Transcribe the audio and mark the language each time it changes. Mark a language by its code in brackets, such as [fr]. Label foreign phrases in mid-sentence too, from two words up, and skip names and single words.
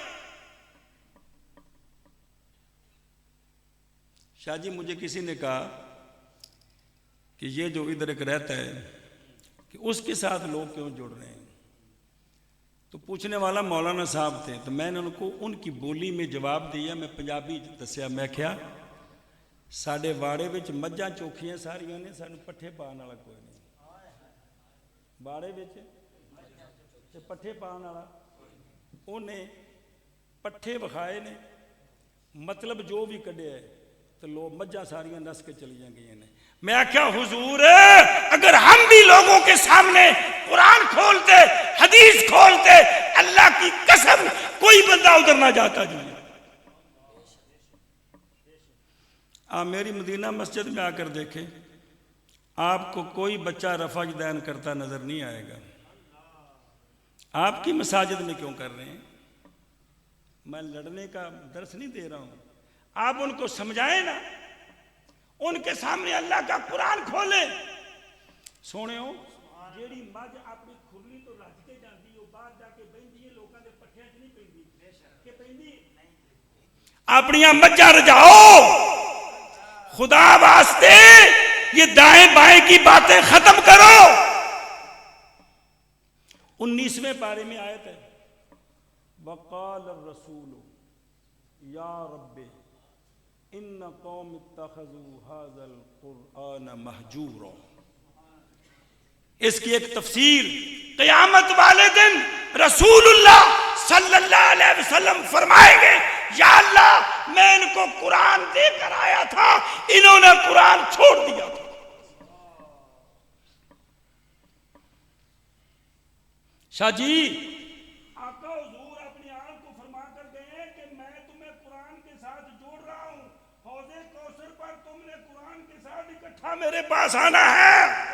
[ur] شاہ جی مجھے کسی نے کہا کہ یہ جو ادھر ایک رہتا ہے کہ اس کے ساتھ لوگ کیوں جڑ رہے ہیں؟ تو پوچھنے والا مولانا صاحب تھے، تو میں نے ان کو ان کی بولی میں جواب دیا، [pa] میں پنجابی دسیا، میں کیا ساڈے واڑے وچ مجھاں چوکھیاں ساریاں نے، سانو پٹھے پان والا کوئی نہیں۔ واڑے وچ تے پٹھے پان والا انہیں پٹھے وکھائے نے، مطلب جو بھی کڈیا ہے، تو لوگ مجھاں ساریاں نس کے چلیاں گئی نے۔ [ur] میں کیا حضور اگر ہم بھی لوگوں کے سامنے قرآن کھولتے، حدیث کھولتے، اللہ کی قسم کوئی بندہ ادھر نہ جاتا جی۔ آپ میری مدینہ مسجد میں آ کر دیکھیں، آپ کو کوئی بچہ رفع یدین کرتا نظر نہیں آئے گا۔ آپ کی مساجد میں کیوں کر رہے ہیں؟ میں لڑنے کا درس نہیں دے رہا ہوں، آپ ان کو سمجھائیں نا، ان کے سامنے اللہ کا قرآن کھولیں۔ [pa] سونے ہو جیڑی مجھ اپنی کھرلی تو رج کے جاندی ہو، باہر جا کے بہندی ہے، لوکاں دے پٹھیاں چ نہیں پیندی کہ پیندی؟ اپنیاں مجھاں رجاؤ، خدا واسطے [ur] یہ دائیں بائیں کی باتیں ختم کرو۔ 19ویں پارے میں آیت ہے، [ar] وقال الرسول یا رب ان قوم اتخذوا هذا القرآن مہجورا۔ [ur] اس کی ایک تفسیر قیامت والے دن رسول اللہ [ar] صلی اللہ علیہ وسلم [ur] فرمائیں گے، یا اللہ میں ان کو قرآن دے کر آیا تھا، انہوں نے قرآن چھوڑ دیا تھا۔ شاہ جی آقا حضور اپنی آن کو فرما کر گئے کہ میں تمہیں قرآن کے ساتھ جوڑ رہا ہوں، حوض کوثر پر تم نے قرآن کے ساتھ اکٹھا میرے پاس آنا ہے۔